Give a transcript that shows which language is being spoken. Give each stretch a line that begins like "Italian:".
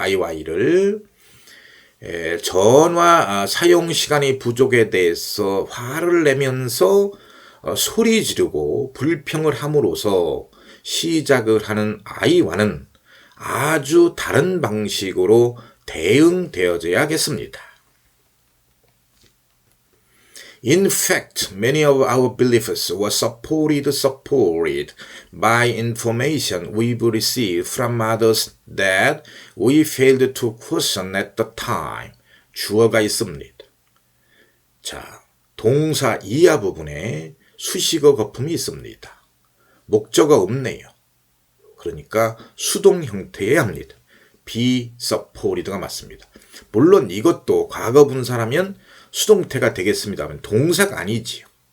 Korean: 아이와 아이를. 전화 사용 시간이 부족에 대해서 화를 내면서 소리 지르고 불평을 함으로써 시작을 하는 아이와는 아주 다른 방식으로 대응되어져야겠습니다.
English: In fact, many of our beliefs were supported by information we've received from others that we failed to question at the time.
Korean: 주어가 있습니다. 자, 동사 이하 부분에 수식어 거품이 있습니다. 목적어 없네요. 그러니까 수동 형태여야 합니다.
English: be supported
Korean: 가 맞습니다. 물론 이것도 과거 분사라면 수동태가 되겠습니다만 동사가 아니지요.